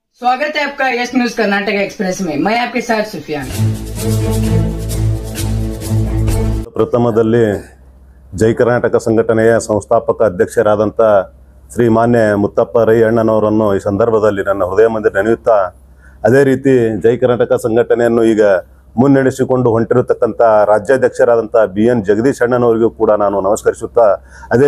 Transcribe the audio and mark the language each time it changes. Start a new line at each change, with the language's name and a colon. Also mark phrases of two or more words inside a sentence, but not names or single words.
Hindi: स्वागत है आपका यस न्यूज कर्नाटक एक्सप्रेस में। मैं आपके साथ सुफियान।
Kannada: ಪ್ರಥಮದಲ್ಲಿ ಜೈ ಕರ್ನಾಟಕ ಸಂಘಟನೆಯ ಸಂಸ್ಥಾಪಕ ಅಧ್ಯಕ್ಷರಾದಂಥ ಶ್ರೀ ಮಾನ್ಯ ಮುತ್ತಪ್ಪ ರೈ ಅಣ್ಣನವರನ್ನು ಈ ಸಂದರ್ಭದಲ್ಲಿ ನನ್ನ ಹೃದಯ ಮಂದಿರ ನೆನೆಯುತ್ತಾ, ಅದೇ ರೀತಿ ಜೈ ಕರ್ನಾಟಕ ಸಂಘಟನೆಯನ್ನು ಈಗ ಮುನ್ನಡೆಸಿಕೊಂಡು ಹೊಂಟಿರತಕ್ಕಂಥ ರಾಜ್ಯಾಧ್ಯಕ್ಷರಾದಂಥ BN ಜಗದೀಶ್ ಅಣ್ಣನವರಿಗೂ ಕೂಡ ನಾನು ನಮಸ್ಕರಿಸುತ್ತಾ, ಅದೇ